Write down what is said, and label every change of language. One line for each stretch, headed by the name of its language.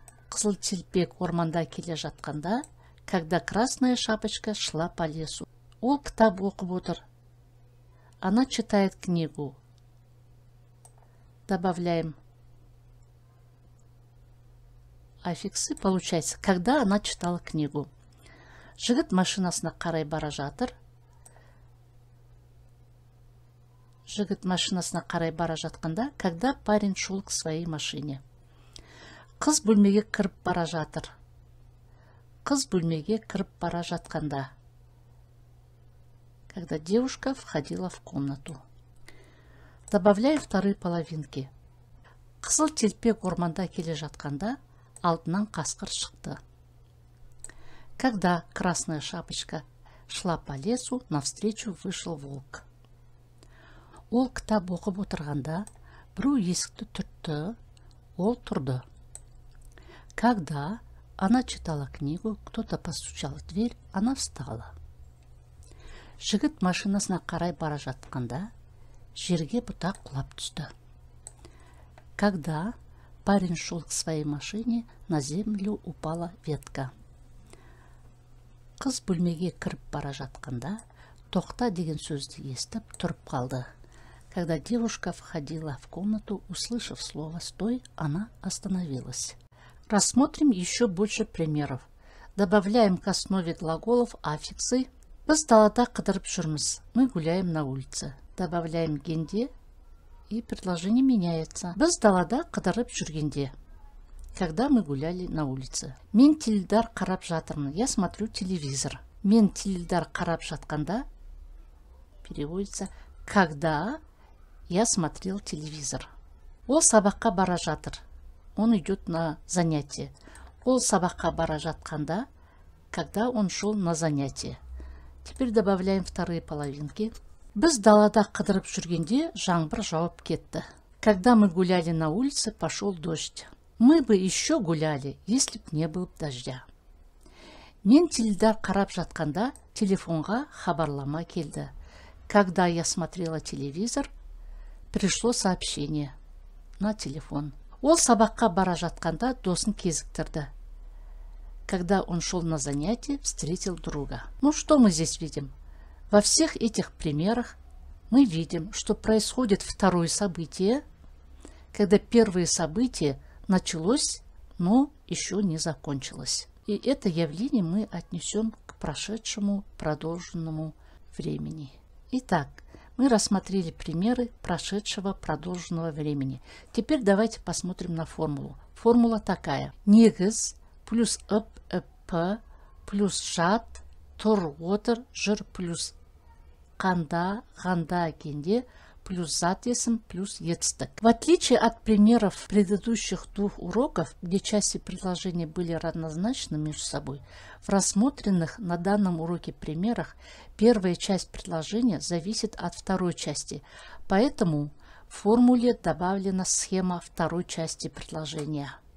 Kazakh: Қызыл телпек орманда келе жатқанда,
Russian: когда красная шапочка шла по лесу.
Kazakh: Ол кітап оқып отыр.
Russian: Она читает книгу. Добавляем аффиксы. Получается, когда она читала книгу.
Kazakh: Жігіт машинасына қарай бара жатыр. Жігіт машинасына қарай бара жатқанда,
Russian: когда парень шел к своей машине.
Kazakh: Қыз бөлмеге кіріп бара жатыр. Қыз бөлмеге кіріп бара жатқанда.
Russian: Когда девушка входила в комнату. Добавляем вторые половинки.
Kazakh: Қызыл телпек орманда келе жатқанда, алдынан қасқыр шықты.
Russian: Когда красная шапочка шла по лесу, навстречу вышел волк.
Kazakh: Ол кітап оқып отырғанда, біреу есікті түртті, ол тұрды.
Russian: Когда она читала книгу, кто-то постучал в дверь, она встала.
Kazakh: Жігіт машинасына қарай бара жатқанда, жерге бұтақ құлап түсті.
Russian: Когда парень шел к своей машине, на землю упала ветка.
Kazakh: Қыз бөлмеге кіріп бара жатқанда, тоқта деген сөзді естіп тұрып қалды.
Russian: Когда девушка входила в комнату, услышав слово «стой», она остановилась. Рассмотрим еще больше примеров. Добавляем к основе глаголов аффиксы.
Kazakh: Біз далада қыдырып жүрміз.
Russian: Мы гуляем на улице. Добавляем генде, и предложение меняется.
Kazakh: Біз далада қыдырып жүргенде.
Russian: Когда мы гуляли на улице.
Kazakh: Мен теледидар қарап жатырмын.
Russian: Я смотрю телевизор.
Kazakh: Мен теледидар қарап жатқанда
Russian: переводится когда я смотрел телевизор.
Kazakh: Ол сабаққа бара жатыр.
Russian: Он идет на занятие.
Kazakh: Ол сабаққа бара жатқанда,
Russian: когда он шел на занятие. Теперь добавляем вторые половинки.
Kazakh: Біз далада қыдырып жүргенде жаңбыр жауып кетті.
Russian: Когда мы гуляли на улице, пошел дождь. Мы бы еще гуляли, если б не было дождя.
Kazakh: Мен теледидар қарап жатқанда, телефонға хабарлама келді.
Russian: Когда я смотрела телевизор, пришло сообщение на телефон.
Kazakh: Ол сабаққа бара жатқанда досын кезіктірді.
Russian: Когда он шел на занятие, встретил друга. Ну что мы здесь видим? Во всех этих примерах мы видим, что происходит второе событие, когда первое событие началось, но еще не закончилось. И это явление мы отнесем к прошедшему продолженному времени. Итак, мы рассмотрели примеры прошедшего продолженного времени. Теперь давайте посмотрим на формулу. Формула такая. Негіз плюс ып плюс жат
Kazakh: тур, отыр, жүр плюс қанда, ғанда кенде плюс зат есім плюс етістік.
Russian: В отличие от примеров предыдущих двух уроков, где части предложения были равнозначны между собой, в рассмотренных на данном уроке примерах первая часть предложения зависит от второй части, поэтому в формуле добавлена схема второй части предложения.